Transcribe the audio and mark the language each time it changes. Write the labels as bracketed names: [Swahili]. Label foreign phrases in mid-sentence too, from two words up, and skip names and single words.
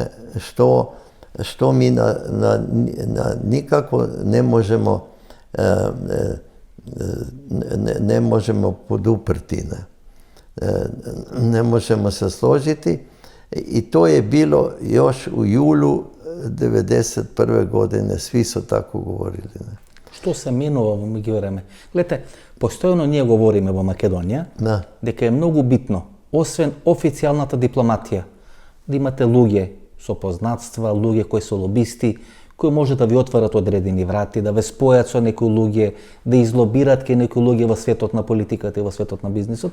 [Croatian] Što mi nikako ne možemo poduprti. Ne možemo se složiti. I to je bilo još u julu 1991. godine, svi su tako govorili. Ne? [Macedonian] Што се менува во меѓувреме? Гледате, постојано ние говориме во Македонија дека е многу битно, освен официјалната дипломатија, да имате луѓе со познатства, луѓе кои се лобисти, кои може да ви отварат одредени врати, да ве спојат со некои луѓе, да излобират ке некои луѓе во светот на политиката и во светот на бизнисот.